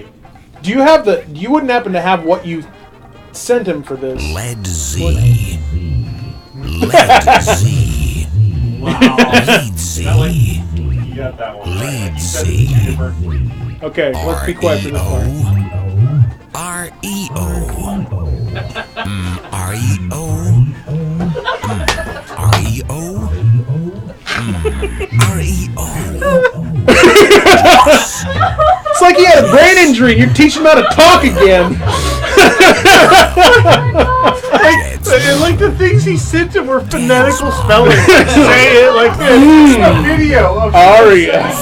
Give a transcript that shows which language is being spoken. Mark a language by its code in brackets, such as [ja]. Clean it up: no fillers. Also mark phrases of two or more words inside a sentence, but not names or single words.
[en] do you have the? You wouldn't happen to have what you sent him for this? Led Z. Led Z. wow. Lead Z. You got that one. Lead You said Z. it 2 different. Okay, let's be quiet for this part. R-E-O. R-E-O. R-E-O. R-E-O. It's like he had a brain injury. You're teaching him how to talk again. And like the things he sent him were phonetical spellings. Say it like this. A video of Ario.